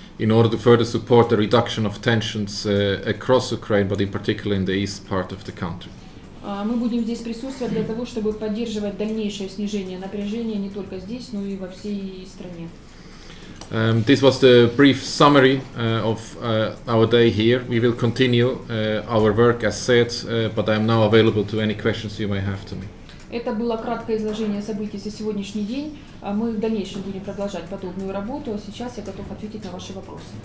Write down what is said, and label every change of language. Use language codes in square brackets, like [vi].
[en] In order to further support the reduction of tensions across Ukraine, but in particular in the east part of the country. [ru] Мы будем здесь присутствовать для того, чтобы поддерживать дальнейшее снижение напряжения не только здесь, но и во всей стране. [en] This was the brief summary of our day here. We will continue our work as said, but I am now available to any questions you may have to me. [ru] Это было краткое изложение событий за сегодняшний день. Мы в дальнейшем будем продолжать подобную работу. Сейчас я готов ответить на ваши вопросы.